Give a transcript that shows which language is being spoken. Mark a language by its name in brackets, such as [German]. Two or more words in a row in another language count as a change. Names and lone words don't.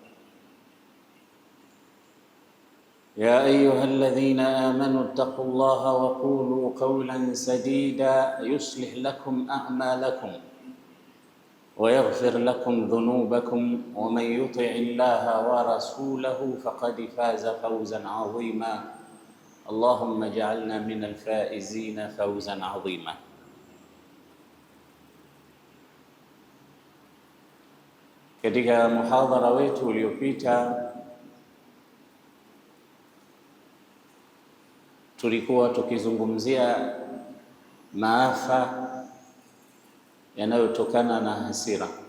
[Arabic] يا أيها الذين آمنوا اتقوا الله وقولوا قولا سديدا يصلح لكم أعمالكم ويغفر لكم ذنوبكم، ومن يطع الله ورسوله فقد فاز فوزا عظيما. اللهم اجعلنا من الفائزين فوزا عظيما. [Swahili] Katika muhadhara wetu uliopita tulikuwa tukizungumzia maafa yanayotokana na hasira.